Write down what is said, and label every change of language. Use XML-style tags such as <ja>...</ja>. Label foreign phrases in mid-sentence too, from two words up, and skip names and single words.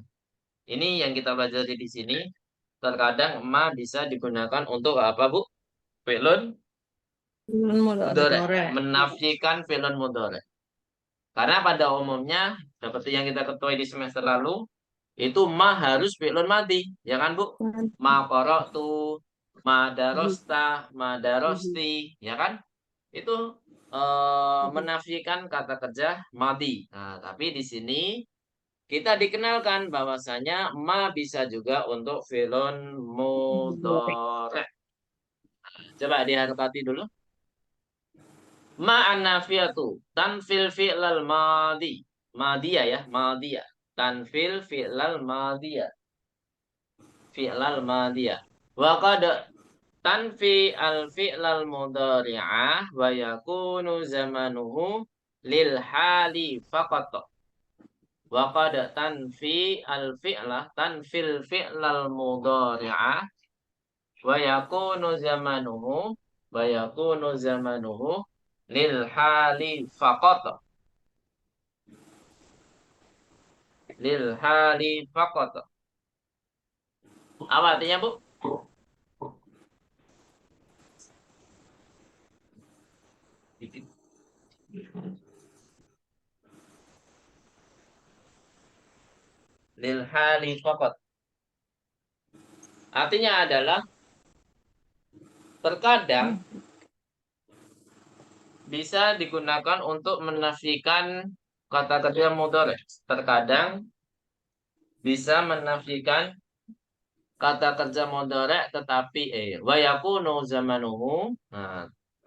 <id>Ini yang kita pelajari di sini. Terkadang ma bisa digunakan untuk apa, Bu?</id> <ar>فعل مضارع, menafikan فعل مضارع.</ar> <id>Karena pada umumnya seperti yang kita ketahui di semester lalu, itu ma harus</id> <ar>فعل ماض,</ar> <id>ya kan, Bu?</id> <ar>ما قرأتُ، ما درستَ، ما درستِ,</ar> <id>ya kan? Itu menafikan kata kerja madi. Nah, tapi di sini kita dikenalkan bahwasanya ma bisa juga untuk</id> <ar>فعل مضارع.</ar> <id>Coba diharokati dulu.</id> <ar>ما النافية تنفي الفعل الماضي. Madiyah ya, ماضية. تنفي الفعل الماضية. الفعل الماضية. وقد تنفي ال الفعل المضارعة ويكون زمانه للحال فقط. وقد تنفي ال فعل تنفي الفعل المضارعة ويكون زمانه للحال فقط. للحال فقط.</ar> <id>Apa artinya,</id> <ar>Bu? للحال فقط.</ar> <id>Artinya adalah terkadang bisa digunakan untuk menafikan kata kerja mudhari. Terkadang bisa menafikan kata kerja mudhari tetapi</id> <ar>ويكون زمانه.</ar>